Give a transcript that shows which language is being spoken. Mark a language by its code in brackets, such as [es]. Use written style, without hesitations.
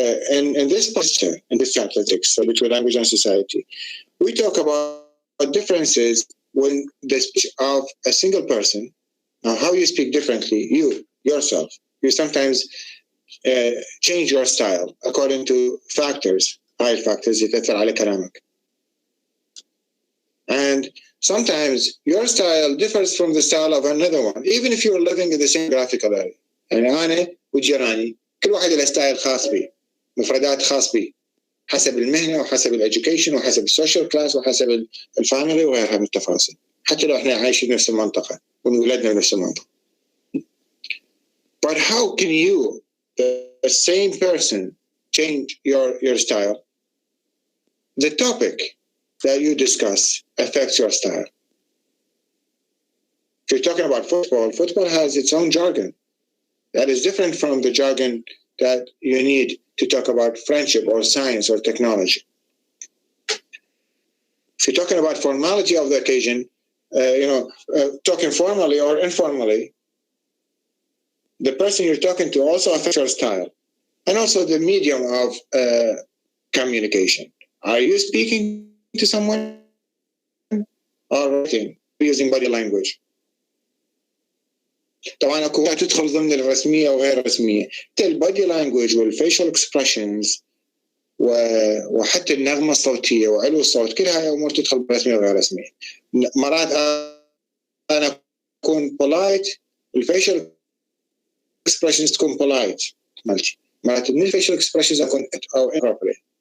[en] In this chapter, in this chapter 6, between language and society, we talk about differences when the speech of a single person, how you speak differently, yourself. You sometimes change your style according to factors, high factors, [ar] يتأثر على كلامك. [en] And sometimes your style differs from the style of another one, even if you're living in the same graphical area. [ar] يعني أنا وجيراني كل واحد له ستايل خاص به، مفردات خاص به، حسب المهنة وحسب الإديوكيشن وحسب السوشيال كلاس وحسب الفاميلي وغيرها من التفاصيل. حتى لو إحنا عايشين بنفس المنطقة ونولدنا بنفس المنطقة. [en] But how can you, the same person change your style, the topic that you discuss affects your style. If you're talking about football, football has its own jargon that is different from the jargon that you need to talk about friendship or science or technology. If you're talking about formality of the occasion, talking formally or informally, the person you're talking to also affects your style, and also the medium of communication. Are you speaking to someone or writing using body language? [ar] طبعا اكو تدخل ضمن الرسميه وغير الرسميه، البادي لانجوج والفيشل اكسبريشنز وحتى النغمه الصوتيه وعلو الصوت، كل هاي امور تدخل برسميه وغير رسميه. مرات انا اكون بولايت، الفيشل اكسبريشنز تكون بولايت مالتي، مرات من الفيشل اكسبريشنز اكون او appropriate.